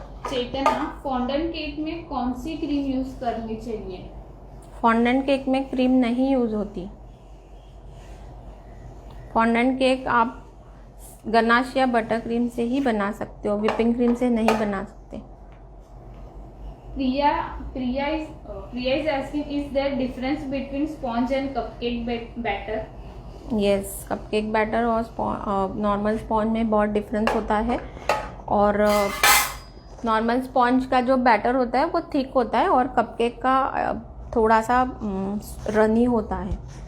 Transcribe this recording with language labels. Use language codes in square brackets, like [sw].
[hi] चेतना, fondant cake में कौन सी cream use करनी चाहिए? फॉन्डेंट केक में क्रीम नहीं यूज़ होती। फॉन्डेंट केक आप गनाश या बटर क्रीम से ही बना सकते हो, विपिंग क्रीम से नहीं बना सकते। [en] Priya is asking, is there difference between sponge and cupcake batter? [hi] Yes, cupcake batter और नॉर्मल स्पॉन्ज में बहुत डिफरेंस होता है। और नॉर्मल स्पॉन्ज का जो बैटर होता है वो थिक होता है और कपकेक का थोड़ा सा रनी होता है।